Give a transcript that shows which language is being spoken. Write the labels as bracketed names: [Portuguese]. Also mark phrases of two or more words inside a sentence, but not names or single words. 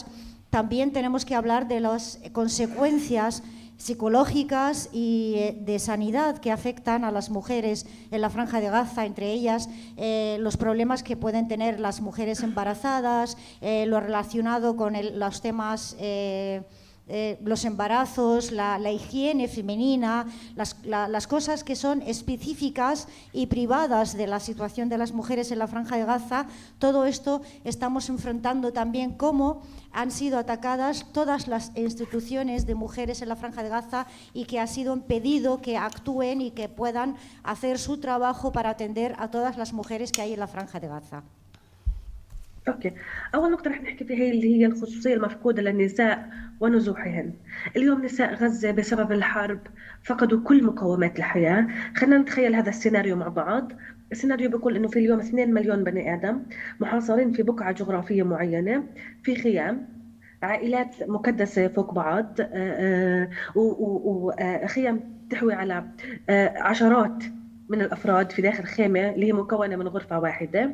[Spanish] También tenemos que hablar de las consecuencias psicológicas y de sanidad que afectan a las mujeres en la Franja de Gaza, entre ellas los problemas que pueden tener las mujeres embarazadas, lo relacionado con los temas los embarazos, la higiene femenina, las cosas que son específicas y privadas de la situación de las mujeres en la Franja de Gaza. Todo esto estamos enfrentando también cómo han sido atacadas todas las instituciones de mujeres en la Franja de Gaza y que ha sido impedido que actúen y que puedan hacer su trabajo para atender a todas las mujeres que hay en la Franja de Gaza. [Arabic] اوكي، اول نقطه رح نحكي فيها اللي هي الخصوصيه المفقوده للنساء ونزوحهن. اليوم نساء غزه بسبب الحرب فقدوا كل مقومات الحياه. خلينا نتخيل هذا السيناريو مع بعض. السيناريو بيقول انه في اليوم 2 مليون بني ادم محاصرين في بقعه جغرافيه معينه في خيام، عائلات مكدسه فوق بعض، وخيام تحوي على عشرات من الأفراد في داخل خيمة اللي هي مكونة من غرفة واحدة.